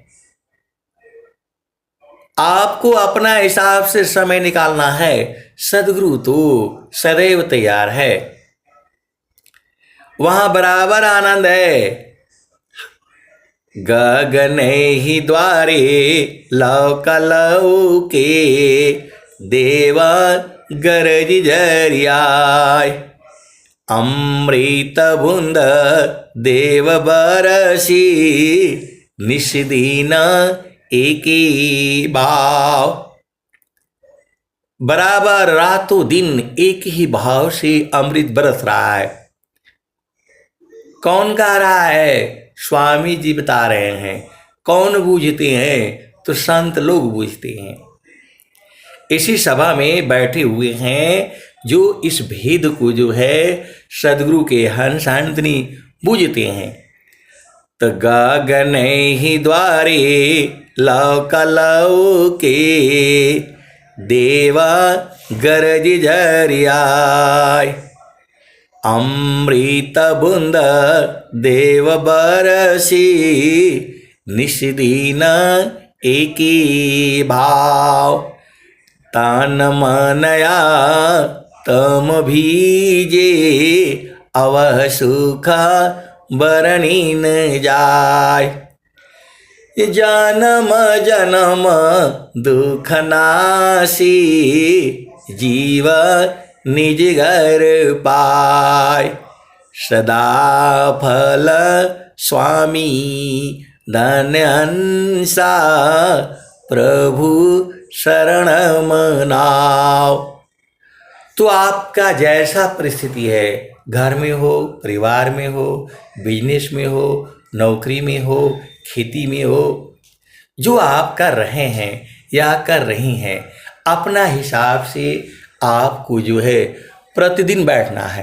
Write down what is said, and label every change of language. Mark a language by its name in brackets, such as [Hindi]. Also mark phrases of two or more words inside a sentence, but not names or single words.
[Hindi] आपको अपना हिसाब से समय निकालना है, सदगुरु तो सदैव तैयार है, वहां बराबर आनंद है। गगन ही द्वारे लौक लौके देवा गरज जरियाय, अमृत बूंद देव बरसी निषदीन एक ही भाव। बराबर रातों दिन एक ही भाव से अमृत बरस रहा है। कौन गा रहा है? स्वामी जी बता रहे हैं। कौन बूझते हैं? तो संत लोग बूझते हैं। इसी सभा में बैठे हुए हैं जो इस भेद को जो है सदगुरु के हंस हंसनी बूझते हैं। तो गगन ही द्वारे लौक लौके देवा गरज झरियाय, अमृत बूंद देव बरसी निषदीन एकी भाव, तान मनया तम भीजे अवह सुख बरणी न जाय, जन्म जन्म दुख नासी जीव निज घर पाय, सदा फल स्वामी धन्यंसा प्रभु शरण मनाओ। तो आपका जैसा परिस्थिति है, घर में हो, परिवार में हो, बिजनेस में हो, नौकरी में हो, खेती में हो, जो आप कर रहे हैं या कर रही हैं, अपना हिसाब से आपको जो है प्रतिदिन बैठना है।